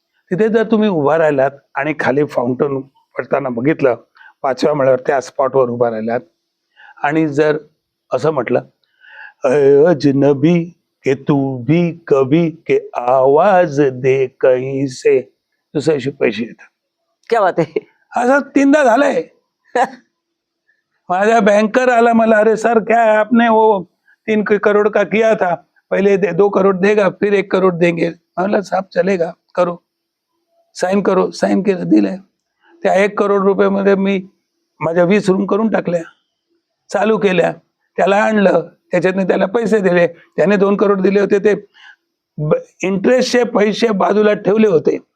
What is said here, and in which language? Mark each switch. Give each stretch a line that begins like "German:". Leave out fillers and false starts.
Marathi: तिथे जर तुम्ही उभा राहिलात आणि खाली फाउंटन पडताना बघितलं, 5व्या माळ्यावर त्या स्पॉटवर उभा राहिलात आणि जर असं म्हटलं,
Hindi: अजनबी के तू भी कभी के आवाज दे कहीं से,
Marathi: दुसऱ्याशी पैसे येतात.
Hindi: क्या बात
Marathi: आहे. असं 3दा झालंय. माझा बँकर आला मला,
Hindi: अरे सर क्या है आपने वो 3 करोड़ का किया था, पहले 2 करोड़ देगा फिर 1 करोड़ देंगे.
Marathi: म्हणलं
Hindi: साहब चलेगा, करो, साइन करो.
Marathi: साइन केलं, दिलंय. त्या 1 करोड रुपयामध्ये मी माझ्या 20 रूम करून टाकल्या, चालू केल्या. त्याला आणलं, त्याच्यातनं त्याला पैसे दिले. त्याने 2 करोड दिले होते, ते इंटरेस्टचे पैसे बाजूला ठेवले होते.